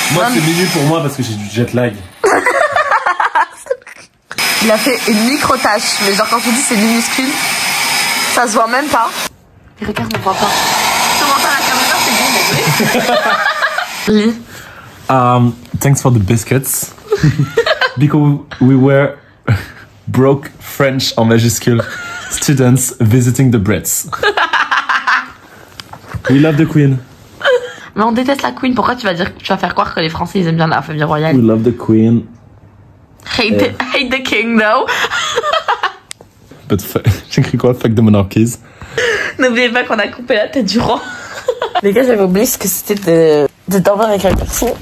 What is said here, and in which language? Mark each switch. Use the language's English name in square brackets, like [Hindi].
[French] Moi, c'est minuit pour moi parce que j'ai du jet lag. Il a fait une micro-tâche, mais genre quand je vous dis c'est minuscule, ça se voit même pas. Et regarde, on voit pas. Comment t'as la caméra, c'est bon, désolé. Lis. [English] Thanks for the biscuits. Because we were broke French [French] en majuscule [English] students visiting the Brits. We love the Queen. [French] Mais on déteste la Queen, pourquoi tu vas faire croire que les Français ils aiment bien la famille royale? [English] We love the Queen. Hate the king though. But [French] j'ai écrit quoi? [English] Fuck the monarchies. [French] N'oubliez pas qu'on a coupé la tête du roi. Les gars, j'avais oublié ce que c'était de dormir avec un garçon.